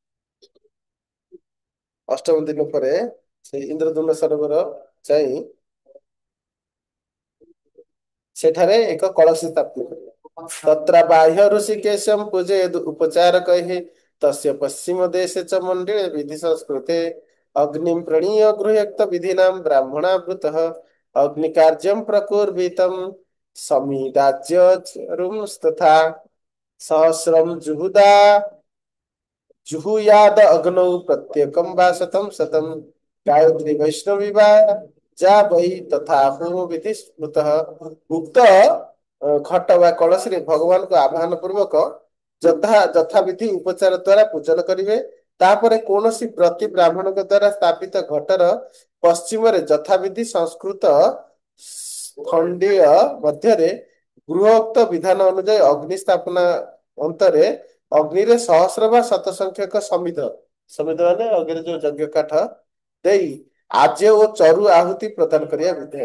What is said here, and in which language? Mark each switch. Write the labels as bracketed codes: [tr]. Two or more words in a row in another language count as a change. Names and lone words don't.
[or] ଅଷ୍ଟମ ଦିନ ପରେ ସେଇ ଇନ୍ଦ୍ରଦ୍ୟୁମ୍ନ ସରୋବର ଯାଇ ସେଠାରେ ଏକ କଳସ ସ୍ଥାପନ କରିବେ। [sa] ତତ୍ର ବାହ୍ୟ ଋଷିକେଶଂ ପୂଜୟେଦ୍ ଉପଚାରକୈଃ ତସ୍ୟ ପଶ୍ଚିମ ଦେଶେ ଚ ମଣ୍ଡଳେ ବିଧି ସଂସ୍କୃତେ ଅଗ୍ନିଂ ପ୍रणीय गृह्यक्त विधिनां ब्राह्मणावृतः अग्निकार्यं प्रकुर्वीतं समिदाच्यरुंस्तथा सहस्रं जुहुयाद अग्नौ प्रत्येकं वा शतं शतं गायत्री वैष्णवी वा ଯା ବହି ତଥା ହୋମ ବିଧି ସ୍ମୃତଃ। [or] ଉକ୍ତ ଘଟ ବା କଳସୀରେ ଭଗବାନଙ୍କ ଆହ୍ୱାନ ପୂର୍ବକ ଯଥାବିଧି ଉପଚାର ଦ୍ୱାରା ପୂଜନ କରିବେ। ତାପରେ କୌଣସି ବ୍ରତୀ ବ୍ରାହ୍ମଣଙ୍କ ଦ୍ୱାରା ସ୍ଥାପିତ ଘଟର ପଶ୍ଚିମରେ ଯଥାବିଧି ସଂସ୍କୃତ ଖଣ୍ଡିୟ ମଧ୍ୟରେ ଗୃହୋକ୍ତ ବିଧାନ ଅନୁଯାୟୀ ଅଗ୍ନି ସ୍ଥାପନା ଅନ୍ତରେ ଅଗ୍ନିରେ ସହସ୍ର ବା ଶତ ସଂଖ୍ୟକ ସମିଧ ମାନେ ଅଗ୍ନିରେ ଯୋଉ ଯଜ୍ଞ କାଠ ଦେଇ ଆଜ୍ୟ ଓ ଚରୁ ଆହୁତି ପ୍ରଦାନ କରିବା ବିଧେୟ।